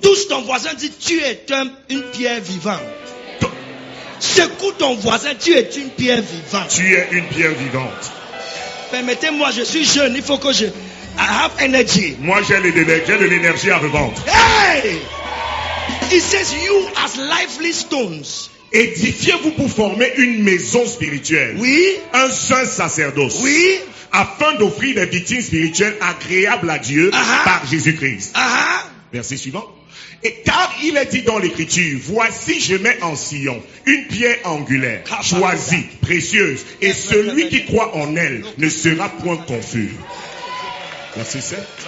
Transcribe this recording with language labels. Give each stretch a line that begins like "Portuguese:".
French: Touche ton voisin, dit tu es une pierre vivante. Secoue ton voisin, tu es une pierre vivante. Tu es une pierre vivante. Permettez-moi, je suis jeune, il faut que
English: I have energy.
French: Moi, j'ai de l'énergie à revendre. Hey!
English: It says you as lively stones.
French: Édifiez-vous pour former une maison spirituelle. Oui. Un saint sacerdoce. Oui. Afin d'offrir des victimes spirituelles agréables à Dieu par Jésus-Christ. Verset suivant. Et car il est dit dans l'écriture, voici je mets en Sion une pierre angulaire, choisie, précieuse, et celui qui croit en elle ne sera point confus. Verset 7.